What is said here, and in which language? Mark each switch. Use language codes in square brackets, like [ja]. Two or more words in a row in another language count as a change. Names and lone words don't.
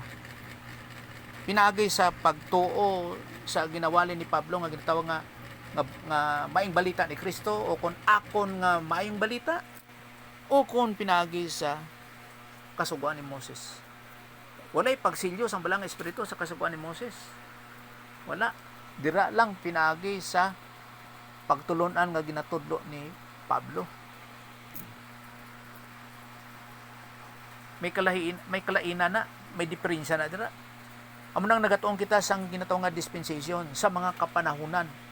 [hil] Pinaagi sa pagtuo sa ginawali ni Pablo nga ginatawag nga maayong balita ni Kristo o kung akon nga maayong balita o kung pinagi sa kasuguan ni Moses. Walay pagsilyo sa balang espiritu sa kasuguan ni Moses. Wala. Dira lang pinagi sa pagtulunan nga ginatudlo ni Pablo. May kalainan na, may diferensya na dira. Amo nang nagatuong kita sang ginatawag nga dispensation sa mga kapanahunan.